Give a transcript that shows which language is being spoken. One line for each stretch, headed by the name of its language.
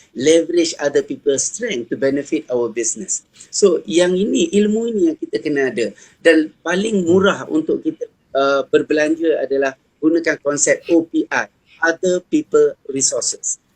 English: Leverage other people's strength to benefit our business.
Malay: So yang ini, ilmu ini yang kita kena ada. Dan paling murah untuk kita berbelanja adalah gunakan konsep OPI.
English: Other people resources.